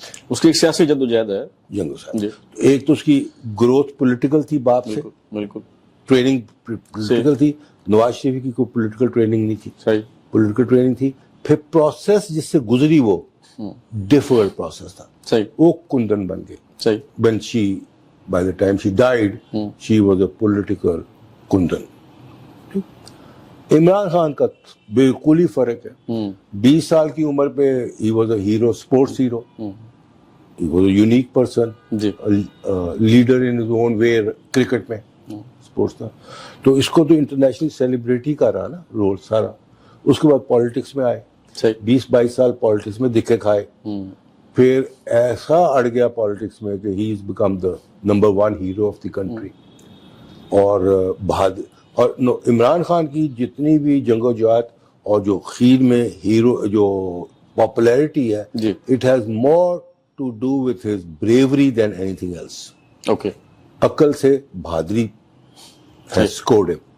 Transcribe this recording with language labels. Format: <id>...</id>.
<ur>اس کی ایک سیاسی جدوجہد ہے. ایک تو اس کی گروتھ پولیٹیکل تھی, باپ سے بالکل ٹریننگ پولیٹیکل تھی. نواز شریف کی کوئی پولیٹیکل ٹریننگ نہیں تھی. صحیح. پولیٹیکل ٹریننگ تھی. پھر پروسیس جس سے گزری وہ ڈیفرڈ پروسیس تھا. صحیح. وہ کندن بن گئے. صحیح.</ur> <en>when she by the time she died she was a political kundan.</en> <ur>عمران خان کا بالکل ہی فرق ہے. 20 سال کی عمر پہ</ur> <en>he was a hero, sports hero. He was a unique person, leader in his own way</en> <ur>cricket میں, اسپورٹس تھا. تو اس کو تو انٹرنیشنل سیلیبریٹی کا رہا نا رول سارا. اس کے بعد پالیٹکس میں آئے, 20-22 سال پالیٹکس میں دکھے کھائے. پھر ایسا اڑ گیا پالیٹکس میں کہ</ur> <en>he has become the number 1 hero of the country.</en> <ur>اور اور عمران خان کی جتنی بھی جنگ و جہاد اور جو خیر میں ہیرو جو پاپولیرٹی ہے, جی</ur> <en>It has more to do with his bravery than anything else. Okay</en> <ur>عقل سے بہادری</ur> <en>has scored him.</en>